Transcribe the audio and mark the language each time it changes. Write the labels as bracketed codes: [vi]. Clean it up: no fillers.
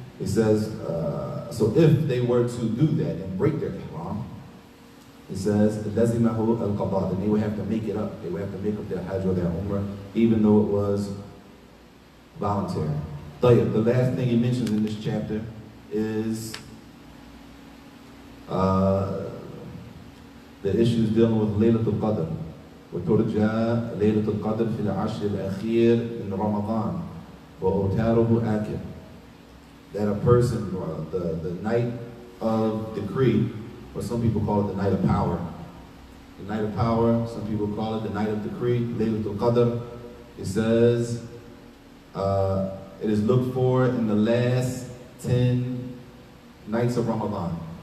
[en] It says, so if they were to do that and break their Ihram, it says, lazimahu al-qada, then they would have to make it up. They would have to make up their Hajj or their Umrah, even though it was voluntary. The last thing he mentions in this chapter is The issues dealing with Laylatul Qadr. [ar] وترجى ليلة القدر في العشر الأخير من رمضان وأوتاره آكل. [en] That a person, the night of decree, or some people call it the night of power. The night of power, some people call it the night of decree, Laylatul Qadr. It says, it is looked for in the last 10 nights of Ramadan.